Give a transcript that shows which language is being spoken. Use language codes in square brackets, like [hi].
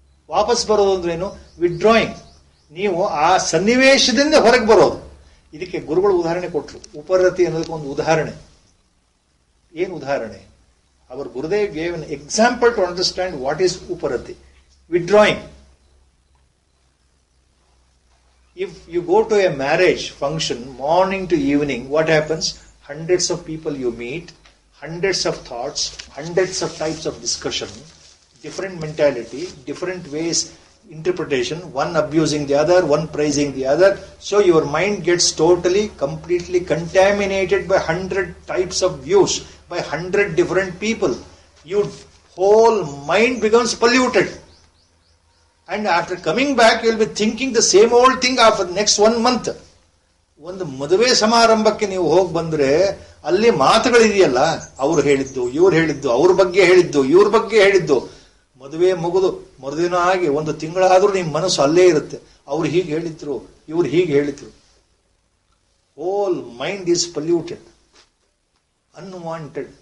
[kn] ವಾಪಸ್ ಬರೋದು ಅಂದ್ರೇನು? ವಿಡ್ರಾಯಿಂಗ್. ನೀವು ಆ ಸನ್ನಿವೇಶದಿಂದ ಹೊರಗೆ ಬರೋದು. ಇದಕ್ಕೆ ಗುರುಗಳು ಉದಾಹರಣೆ ಕೊಟ್ಟರು. ಉಪರತಿ ಅನ್ನೋದಕ್ಕೆ ಒಂದು ಉದಾಹರಣೆ. ಏನು ಉದಾಹರಣೆ? [en] Our Gurudev gave an example to understand what is ಉಪರತಿ. Withdrawing. If you go to a marriage function morning to evening, what happens? Hundreds of people you meet, hundreds of thoughts, hundreds of types of discussion, different mentality, different ways, interpretation, one abusing the other, one praising the other. So your mind gets totally, completely contaminated by 100 types of views, by 100 different people. Your whole mind becomes polluted. And after coming back, you will be thinking the same old thing after next 1 month. [kn] ಒಂದು ಮದುವೆ ಸಮಾರಂಭಕ್ಕೆ ನೀವು ಹೋಗಿ ಬಂದ್ರೆ ಅಲ್ಲಿ ಮಾತುಗಳಿದೆಯಲ್ಲ, ಅವ್ರು ಹೇಳಿದ್ದು, ಇವ್ರು ಹೇಳಿದ್ದು, ಅವ್ರ ಬಗ್ಗೆ ಹೇಳಿದ್ದು, ಇವ್ರ ಬಗ್ಗೆ ಹೇಳಿದ್ದು. ಮದುವೆ ಮುಗಿದು ಮರುದಿನ ಆಗಿ 1 ತಿಂಗಳಾದ್ರೂ ನಿಮ್ಮ ಮನಸ್ಸು ಅಲ್ಲೇ ಇರುತ್ತೆ. ಅವ್ರು ಹೀಗೆ ಹೇಳಿದ್ರು, ಇವ್ರು ಹೀಗೆ ಹೇಳಿದ್ರು. [en] Whole mind is polluted, unwanted.